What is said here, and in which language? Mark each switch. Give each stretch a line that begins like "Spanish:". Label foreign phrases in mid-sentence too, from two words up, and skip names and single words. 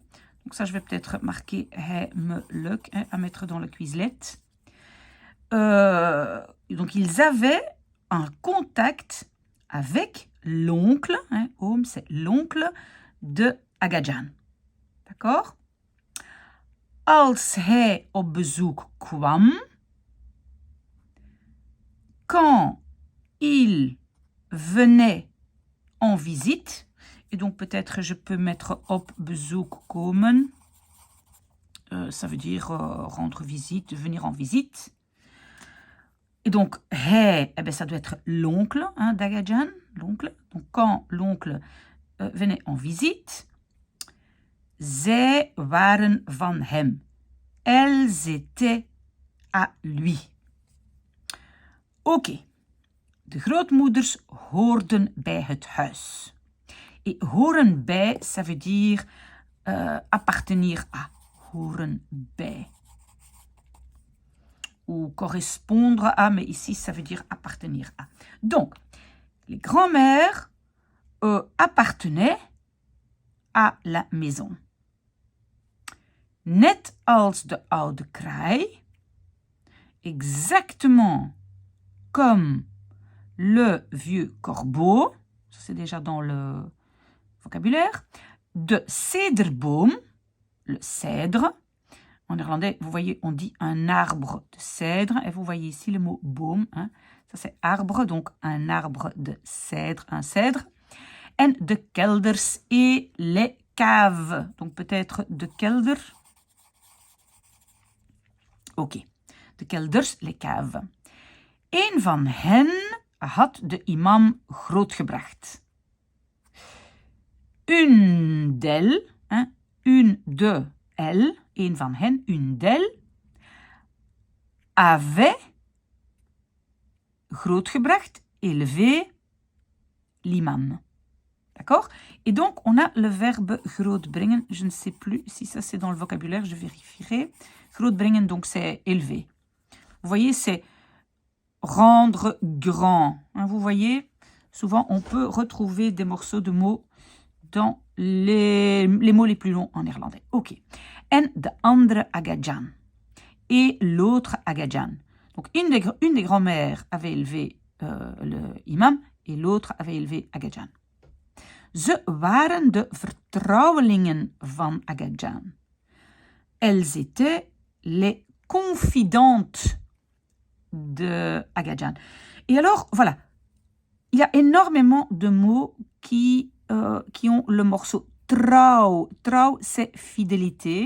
French: Donc ça, je vais peut-être marquer heimelijk, à mettre dans le Quizlet. Donc, ils avaient un contact avec l'oncle, oom, c'est l'oncle de Agajan. D'accord?
Dutch: Als hij op bezoek kwam,
French: quand il venait en visite, et donc peut-être je peux mettre
Dutch: op bezoek komen,
French: ça veut dire rendre visite, venir en visite. Et donc, hij, ça doit être l'oncle d'Agajan, l'oncle. Donc, quand l'oncle venait en visite,
Dutch: zij waren van hem.
French: Elles étaient à lui.
Dutch: Oké. De grootmoeders hoorden bij het huis.
French: Et
Dutch: horen bij,
French: ça veut dire appartenir à.
Dutch: Horen bij.
French: Ou correspondre à, mais ici, ça veut dire appartenir à. Donc, les grands-mères appartenaient à la maison.
Dutch: Net als de oude kraai,
French: exactement comme le vieux corbeau, ça c'est déjà dans le vocabulaire,
Dutch: de cèdreboom,
French: le cèdre. En néerlandais, vous voyez, on dit un arbre de cèdre, et vous voyez ici le mot boom, ça c'est arbre, donc un arbre de cèdre, un cèdre.
Dutch: En de kelders
French: et les caves, donc peut-être
Dutch: de kelder. Oké, de kelders,
French: les caves.
Dutch: Een van hen had de imam grootgebracht.
French: Une d'elles, une de elles,
Dutch: een van hen,
French: une d'elles, avait grootgebracht, élevé l'imam. D'accord? Et donc, on a le verbe grootbrengen. Je ne sais plus si ça c'est dans le vocabulaire, je vérifierai. Grootbrengen, donc c'est élever. Vous voyez, c'est rendre grand. Vous voyez, souvent on peut retrouver des morceaux de mots dans les mots les plus longs en néerlandais.
Dutch: Ok. En de andere Agajan.
French: Et l'autre Agajan. Donc, une des grands-mères avait élevé le imam et l'autre avait élevé Agajan.
Dutch: Ze waren de vertrouwelingen van Agajan.
French: Elles étaient les confidentes de Agajan. Et alors, voilà, il y a énormément de mots qui ont le morceau trouw. Trouw, c'est fidélité.